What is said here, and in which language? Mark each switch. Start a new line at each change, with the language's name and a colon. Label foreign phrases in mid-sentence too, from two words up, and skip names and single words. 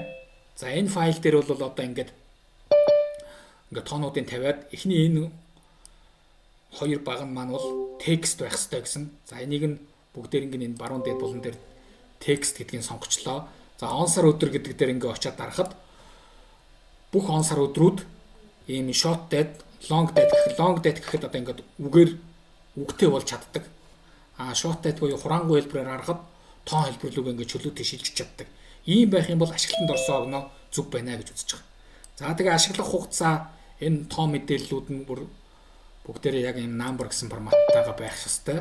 Mongolian: За энэ файл дээр бол одоо ингээд тоонуудыг тавиад эхний энэ хоёр баг нь маань бол текст байх хэрэгтэй гэсэн. За энийг нь бүгдээр ингээд энэ баруун дээд булан дээр текст гэдгийг сонгочлоо. За он сар өдөр гэдэг дээр ингээд очиад дарахад бүх он сар өдрүүд ийм
English: short date, long date
Mongolian: гэхэд одоо ингээд үгээр үгтэй болж чаддаг.
English: Short date
Mongolian: буюу хураангуй хэлбэрээр харахад тоон хэлбэр рүү ингээд чөлөөтэй шилжиж чаддаг. Ийм байх юм бол ашиглалтанд орсон огноо зүг байна гэж үзэж байгаа. За тэгээ ашиглах хугацаа энэ том мэдээллүүд нь бүгдээрээ яг энэ number гэсэн форматтайгаа байх ёстой.